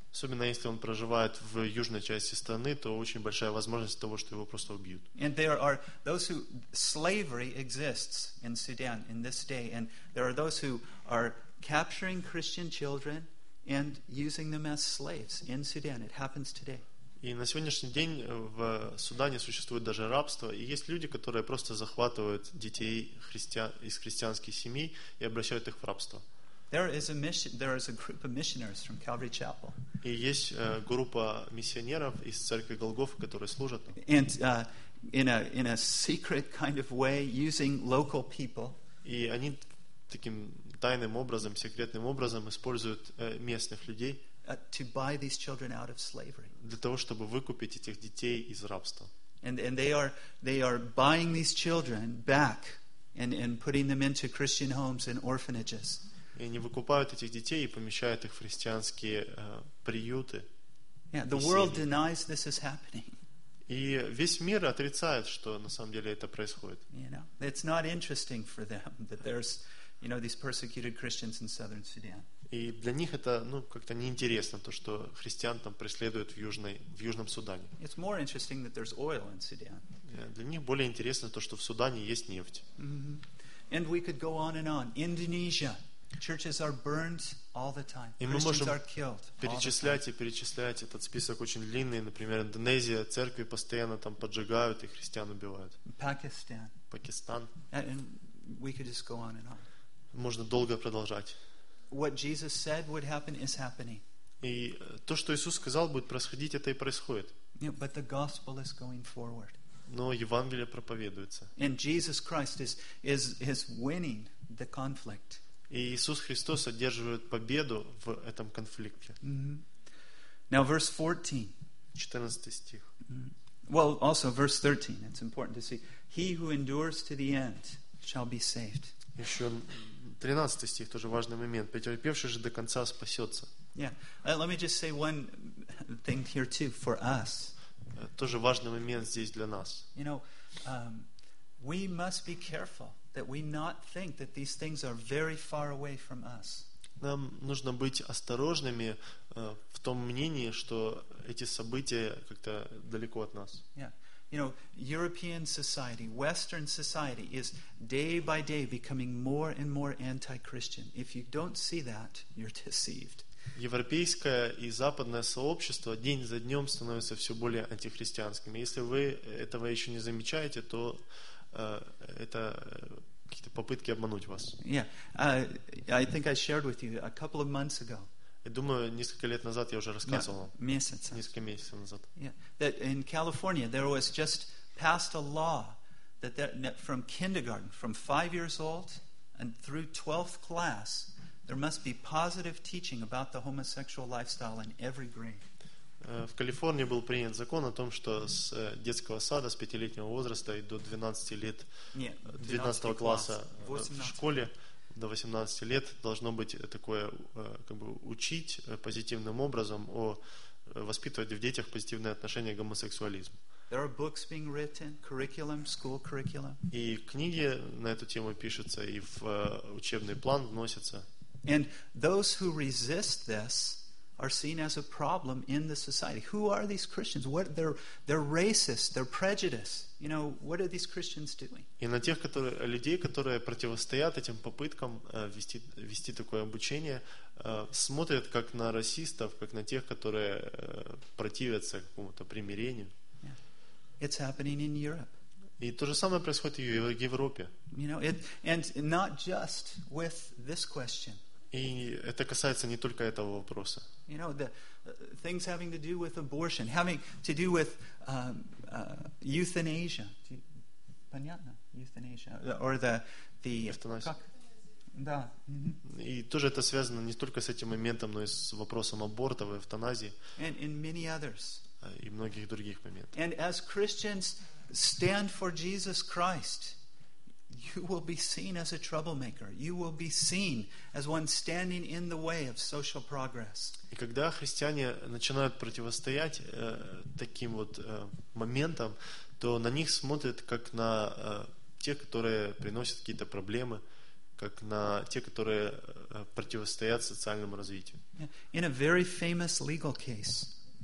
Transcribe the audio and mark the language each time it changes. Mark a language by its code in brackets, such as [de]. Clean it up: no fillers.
[ru] Особенно если он проживает в южной части страны, то очень большая возможность того, что его просто убьют. [en] And there are those who slavery exists in Sudan in this day, and there are those who are capturing Christian children and using them as slaves in Sudan. It happens today. [ru] И на сегодняшний день в Судане существует даже рабство, и есть люди, которые просто захватывают детей из христианских семей и обращают их в рабство. [en] There is a group of missionaries from Calvary Chapel. [ru] И есть группа миссионеров из церкви Голгофы, которые служат. [en] And in a secret kind of way, using local people. [ru] И они таким тайным образом, секретным образом используют местных людей. [en] To buy these children out of slavery. [ru] Для того, чтобы выкупить этих детей из рабства. [en] And they are buying these children back and putting them into Christian homes and orphanages. [ru] И они выкупают этих детей и помещают их в христианские приюты. [en] Yeah, the world denies this is happening. [ru] И весь мир отрицает, что на самом деле это происходит. [en] You know, it's not interesting for them that there's, you know, these persecuted Christians in southern Sudan. [ru] И для них это, ну, как-то неинтересно то, что христиан там преследуют в южном Судане. [en] It's more interesting that there's oil in Sudan. [ru] Для них более интересно то, что в Судане есть нефть. [en] Mm-hmm. And we could go on and on. Indonesia. Churches are burned all the time. Christians are killed. [ru] Перечислять и перечислять этот список очень длинный. Например, Индонезия, церкви постоянно там поджигают и христиан убивают. Пакистан. [en] And we could just go on and on. [ru] Можно долго продолжать. [en] What Jesus said would happen is happening. [ru] И то, что Иисус сказал, будет происходить, это и происходит. [en] Yeah, but the gospel is going forward. [ru] Но Евангелие проповедуется. [en] And Jesus Christ is winning the conflict. [ru] И Иисус Христос одерживает победу в этом конфликте. [en] Mm-hmm. Now verse 14. [ru] 14 стих. [en] Mm-hmm. Well, also verse 13. It's important to see. He who endures to the end shall be saved. [ru] Еще 13 стих, тоже важный момент. Претерпевший же до конца спасется. [en] Yeah. Let me just say one thing here too, for us. [ru] Тоже важный момент здесь для нас. [en] You know, we must be careful that we not think that these things are very far away from us. [ru] Нам нужно быть осторожными в том мнении, что эти события как-то далеко от нас. [en] Yeah. You know, European society, Western society is day by day becoming more and more anti-Christian. If you don't see that, you're deceived. [ru] Европейское и западное сообщество день за днем становится все более антихристианским. Если вы этого еще не замечаете, то это какие-то попытки обмануть вас. [en] Yeah, I think I shared with you a couple of months ago. [ru] Я думаю, несколько лет назад я уже рассказывал. Месяц. Несколько месяцев назад. [en] Yeah, that in California there was just passed a law that from kindergarten, from 5 years old and through 12th class, there must be positive teaching about the homosexual lifestyle in every grade. [ru] В Калифорнии был принят закон о том, что с детского сада, с 5-летнего возраста и до 12 лет, 12 класса в школе до 18 лет должно быть такое, как бы учить позитивным образом, воспитывать в детях позитивное отношение к гомосексуализму. [en] There are books being written, curriculum, school curriculum. [ru] И книги на эту тему пишутся и в учебный план вносятся. [en] And those who resist this are seen as a problem in the society. Who are these Christians? What they're racist, they're prejudiced. You know, what are these Christians doing? [ru] И на тех, людей, которые противостоят этим попыткам вести такое обучение, смотрят как на расистов, как на тех, которые противятся какому-то примирению. [en] Yeah. It's happening in Europe. [ru] И то же самое происходит и в Европе. [en] You know, and not just with this question. [ru] И это касается не только этого вопроса. [en] You know, the things having to do with abortion, having to do with euthanasia. [ru] Понятно? [en] Euthanasia. Or the [ru] эвтаназия. Как? Да. Mm-hmm. И тоже это связано не только с этим моментом, но и с вопросом абортов и эвтаназии. [en] And many others. [ru] И многих других моментов. [en] And as Christians stand for Jesus Christ, you will be seen as a troublemaker. You will be seen as one standing in the way of social progress. [ru] И когда христиане начинают противостоять таким вот моментам, то на них смотрят как на тех, которые приносят какие-то проблемы, как на те, которые противостоят социальному развитию. [en] In a very famous legal case.